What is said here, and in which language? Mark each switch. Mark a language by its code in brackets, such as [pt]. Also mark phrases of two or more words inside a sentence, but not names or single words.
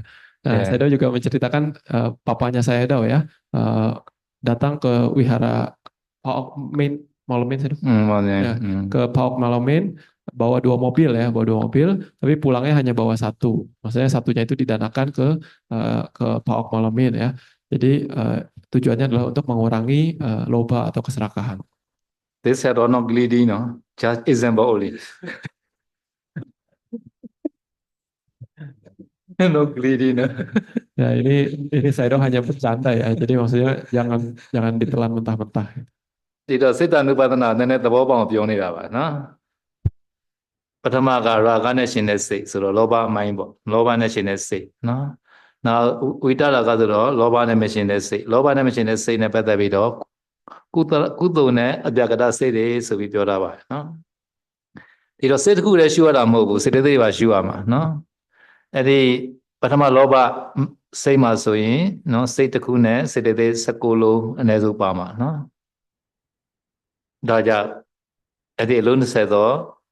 [id] Nah, Sayadaw juga menceritakan papanya Sayadaw ya, datang ke wihara Paok Malomin, ke Paok Malomin, bawa 2 mobil, tapi pulangnya hanya bawa 1. Maksudnya satunya itu didanakan ke Paok Malomin ya. Jadi tujuannya adalah untuk mengurangi loba atau keserakahan. [en] This had not greedy, no, just example only. No greedy, no. [id] Ya, ini saya hanya bercanda ya. Jadi maksudnya jangan ditelan mentah-mentah. [my] ဒီတော့စိတ်တ ानु ပါဒနာနည်းနည်းသဘောပေါက်ပြောနေတာပါနော်ပထမကရာဂနဲ့ရှင်တဲ့စိတ်ဆိုတော့လောဘအ မိုင်းပေါ့လောဘနဲ့ရှင်တဲ့စိတ်နော်နောက်ဝိတရာဂဆိုတော့လောဘနဲ့မရှင်တဲ့စိတ်လောဘနဲ့မရှင်တဲ့စိတ်နဲ့ပတ်သက်ပြီးတော့ကုသိုလ်နဲ့အပြကတစိတ်တွေဆိုပြီးပြောတာပါနော်ဒီတော့စိတ်တစ်ခုတည်းရှုရတာမဟုတ်ဘူးစိတ်တွေပါရှုရမှာနော်အဲ့ဒီပထမလောဘစိတ်မှာဆိုရင်နော်စိတ်တစ်ခုနဲ့စိတ်တွေ16လုံးအနည်းဆုံးပါမှာနော်ဒါကြောင့်အဲ့ဒီအလုံး20သော